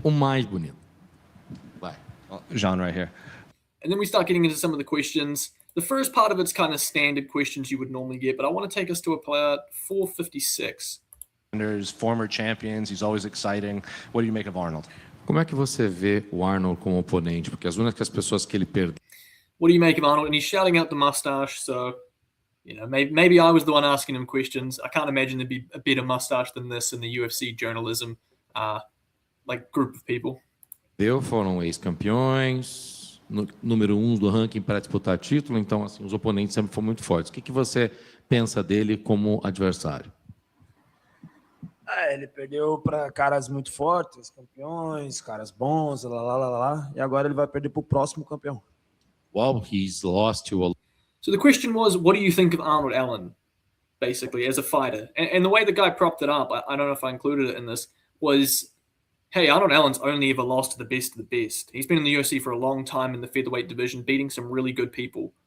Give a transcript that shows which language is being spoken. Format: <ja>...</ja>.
<pt>O mais bonito.</pt> <en>Bye. Jean right here. And then we start getting into some of the questions. The first part of it's kind of standard questions you would normally get, but I want to take us to about 456. There's former champions. He's always exciting. What do you make of Arnold?</en> <pt>Como é que você vê o Arnold como oponente? Porque as únicas pessoas que ele perdeu.</pt> <en>What do you make of Arnold? And he's shouting out the mustache, so maybe I was the one asking him questions. I can't imagine there'd be a better mustache than this in the UFC journalism, group of people.</en> <pt>Foram ex-campeões, número 1 do ranking para disputar título, então assim, os oponentes sempre foram muito fortes. O que você pensa dele como adversário? Ele perdeu para caras muito fortes, campeões, caras bons, e agora ele vai perder para o próximo campeão.</pt> <en>Well, he's lost to a... So the question was, what do you think of Arnold Allen, basically, as a fighter? And the way the guy propped it up, I don't know if I included it in this, was, hey, Arnold Allen's only ever lost to the best of the best. He's been in the UFC for a long time in the featherweight division, beating some really good people.</en>